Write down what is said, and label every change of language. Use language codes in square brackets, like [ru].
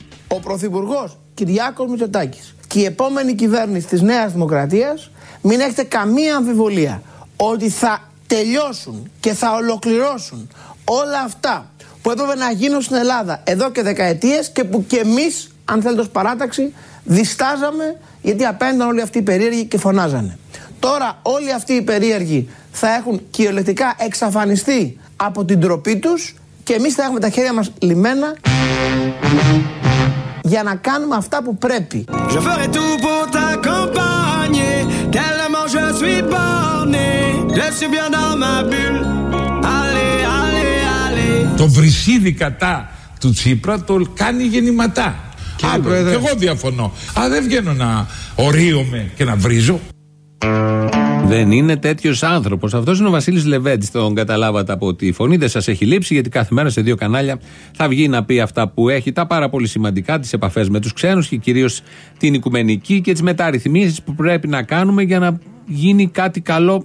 [el] Ο Πρωθυπουργός Κυριάκος Μητσοτάκης και η επόμενη κυβέρνηση της Νέας Δημοκρατίας, μην έχετε καμία αμφιβολία ότι θα τελειώσουν και θα ολοκληρώσουν όλα αυτά που έπρεπε να γίνουν στην Ελλάδα εδώ και δεκαετίες και που και εμείς, αν θέλετε ως παράταξη, διστάζαμε, γιατί απέναντι όλοι αυτοί οι περίεργοι και φωνάζανε. Τώρα όλοι αυτοί οι περίεργοι θα έχουν κυριολεκτικά εξαφανιστεί από την τροπή τους και εμείς θα έχουμε τα χέρια μας λυμμένα για να κάνουμε αυτά που πρέπει. [fr] Je ferai tout pour t'accompagner, tellement je suis borné, je suis bien dans ma bulle, allez, allez, allez. [el] Το βρυσίδι κατά του Τσίπρα το κάνει γεννηματά. Και εγώ διαφωνώ. Α, δεν βγαίνω να ορίομαι και να βρίζω. Δεν είναι τέτοιος άνθρωπος. Αυτός είναι ο Βασίλης Λεβέντης. Τον καταλάβατε από τη φωνή. Δεν σας έχει λείψει, γιατί κάθε μέρα σε δύο κανάλια θα βγει να πει αυτά που έχει, τα πάρα πολύ σημαντικά, τις επαφές με τους ξένους και κυρίως την οικουμενική και τις μεταρρυθμίσεις που πρέπει να κάνουμε για να γίνει κάτι καλό.